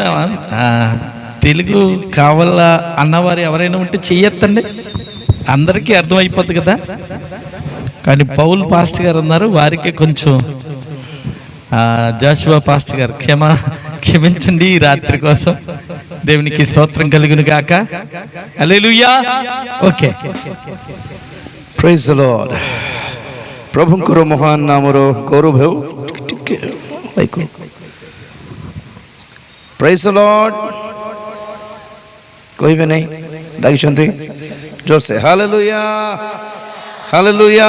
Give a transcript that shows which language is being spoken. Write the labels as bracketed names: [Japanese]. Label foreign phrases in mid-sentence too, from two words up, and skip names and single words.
[Telugu] తెలుగు కావాలా అన్నవారు ఎవరైనా ఉంటే చెయ్యొద్దండి, అందరికీ అర్థమైపోద్ది కదా. కానీ పౌల్ పాస్టర్ గారు ఉన్నారు, వారికి కొంచెం జాషువా పాస్టర్ గారు క్షమించండి ఈ రాత్రి కోసం. దేవునికి స్తోత్రం కలుగును గాక. హల్లెలూయా. ఓకే, [English] Praise the Lord. [Odia] ପ୍ରଭୁଙ୍କର ମହାନ ନାମର ଗୌରବ ହେଉ। ଟିକେ [English] Praise the Lord [Odia] କହିବେ ନାହିଁ, ଡାକିଛନ୍ତି ଜୋରସେ ହାଲେଲୁୟା ହାଲେଲୁୟା।